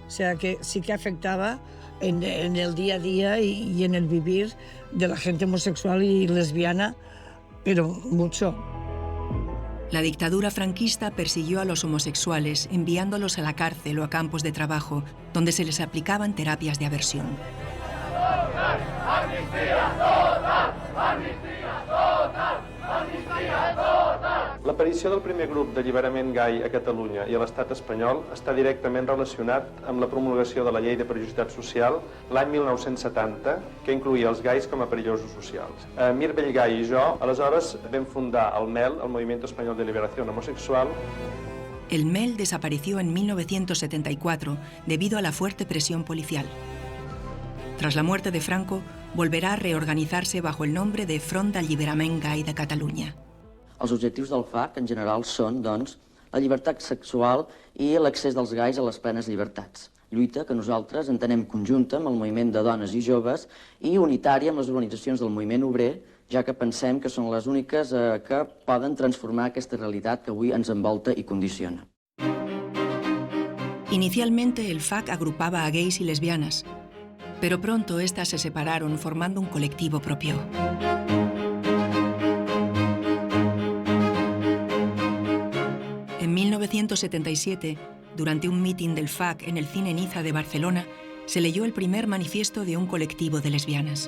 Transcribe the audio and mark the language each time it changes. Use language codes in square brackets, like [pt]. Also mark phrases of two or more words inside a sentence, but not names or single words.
[es] O sea que sí que afectaba en el día a día y en el vivir de la gente homosexual y lesbiana, pero mucho. La dictadura franquista persiguió a los homosexuales, enviándolos a la cárcel o a campos de trabajo, donde se les aplicaban terapias de aversión. [ca] L'aparició del primer grup d'alliberament gai a Catalunya i a l'estat espanyol està directament relacionat amb la promulgació de la Llei de Periodicitat Social l'any 1970, que incloïa els gais com a perillosos socials. Mir Bellgai i jo, aleshores, vam fundar el MEL, [es] el Movimiento Español de Liberación Homosexual. El MEL desapareció en 1974 debido a la fuerte presión policial. Tras la muerte de Franco, volverá a reorganizarse bajo el nombre de Front d'Alliberament Gai de Catalunya. [ca] Els objectius del FAC, en general, són, doncs, la llibertat sexual i l'accés dels gais a les plenes llibertats. Lluita que nosaltres entenem conjunta amb el moviment de dones i joves i unitària amb les organitzacions del moviment obrer, ja que pensem que són les úniques que poden transformar aquesta realitat que avui ens envolta i condiciona. [es] Inicialmente el FAC agrupaba a gays y lesbianas, pero pronto estas se separaron formando un colectivo propio. En 1977, durante un mitin del FAC en el Cine Niza de Barcelona, se leyó el primer manifiesto de un colectivo de lesbianas.